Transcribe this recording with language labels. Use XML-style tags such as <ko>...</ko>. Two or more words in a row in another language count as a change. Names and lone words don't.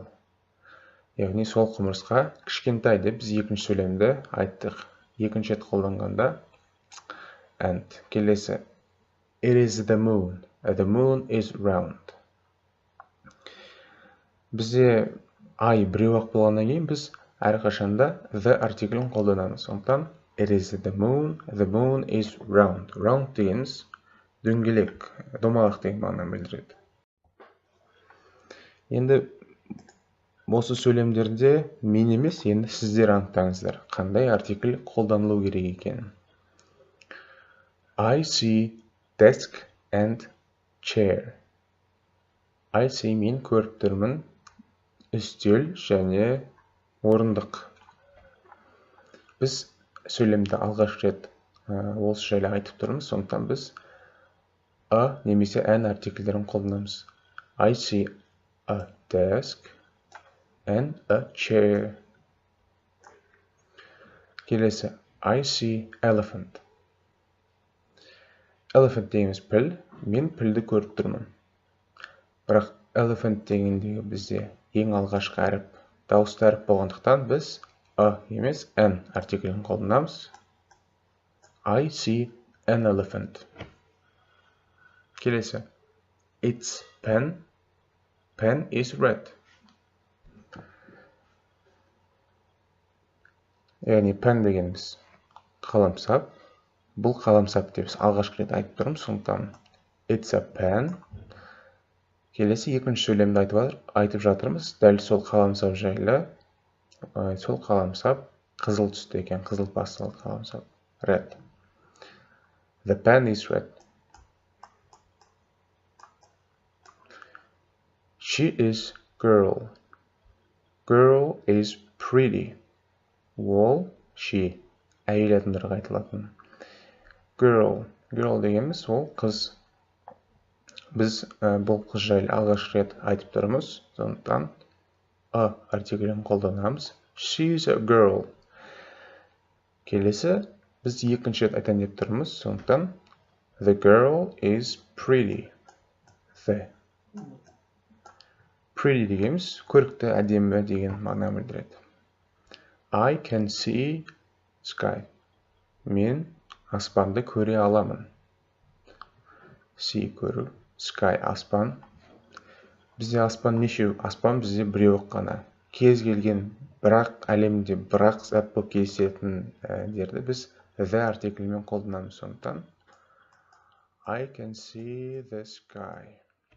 <kk>Яғни сол құмырсқа кішкентай деп біз екінші сөйлемді айттық. Екінші рет қолданғанда ant. Келесі.</kk> <en>It is the moon. The moon is round.</en> <kk>Бізде ай біреу-ақ болғаннан кейін біз әрқашанда the артиклін қолданамыз.</kk> <en>Сондықтан it is the moon is round.</en> <kk>Round дегеніміз дөңгелек, домалақ деген мағынаны білдіреді. Енді осы сөйлемдерде мен емес, енді сіздер анықтаңыздар, қандай артикль қолданылу керек екенін.</kk> <en>I see desk and chair. I see,</en> <kk>мен көріп тұрмын, үстел және орындық. Біз сөйлемді алғаш рет осы жайлы айтып тұрмыз, сондықтан біз a немесе an артикльдерін қолданамыз.</kk> <en>I see a desk and a chair. Келесі. I see elephant.</en> <kk>Elephant дейміз піл. Мен пілді көріп тұрмын. Бірақ elephant дегендегі бізде ең алғашқы әріп дауысты әріп болғандықтан біз емес n артиклін қолданамыз.</kk> <en>I see an elephant. Келесі. It's pen. Pen is red.</en> <kk>Яғни pen дегеніміз қаламсап. Бұл қаламсап деп алғашқы рет айтып тұрмыз, сондықтан</kk> <en>it's a pen.</en> <kk>Келесі екінші сөйлемді айтып жатырмыз. Дәл сол қаламсап жайлы. Сол қаламсап қызыл түсті екен, қызыл пастель қаламсап.</kk> <en>Red. The pen is red. She is girl. Girl is pretty.</en> <kk>Ол, she. Әйел адамдарға айтылатын. Girl дегеніміз ол қыз. Біз бұл қыз жайлы алғашқы рет айтып тұрмыз, сондықтан артиклін қолданамыз.</kk> <en>She is a girl.</en> <kk>Келесі, біз екінші рет айтайын деп тұрмыз, сондықтан</kk> <en>the girl is pretty. The pretty</en> <kk>дегеніміз көрікті, әдемі деген мағына білдіреді.</kk> <en>I can see sky.</en> <kk>Мен аспанды көре аламын. See көру, sky аспан. Бізде аспан нешеу? Аспан бізде біреу қана. Кез келген бірақ әлемде бірақ зат болып кездесетін дерді біз the артиклімен қолданамыз, сондықтан</kk> <en>I can see the sky.</en>